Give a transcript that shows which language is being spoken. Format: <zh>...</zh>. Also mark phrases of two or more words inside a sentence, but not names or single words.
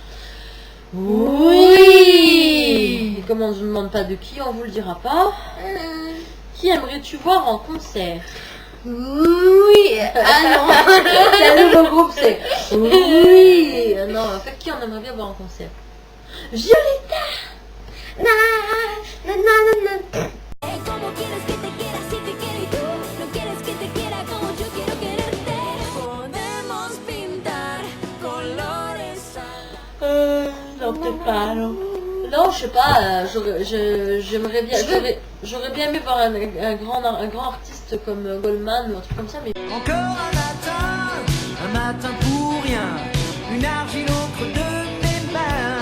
<fr>Oui. Et comme on ne se demande pas de qui, on vous le dira pas. Qui aimerais-tu voir en concert? Oui. Ah non. C'est un nouveau groupe, c'est oui. Non, en fait, qui on aimerait bien voir en concert? Violetta. Na, na, na, na, na.</fr> <es>¿Cómo quieres que te quiera si te quiero y tú no quieres que te quiera como yo quiero quererte? Podemos pintar colores a</es> <fr>Non, peut-être pas, non. Non, je sais pas, j'aimerais bien, j'aurais bien aimé voir un grand artiste comme Goldman ou un truc comme ça, mais Encore un matin pour rien, une argile au creux de mes mains.</fr>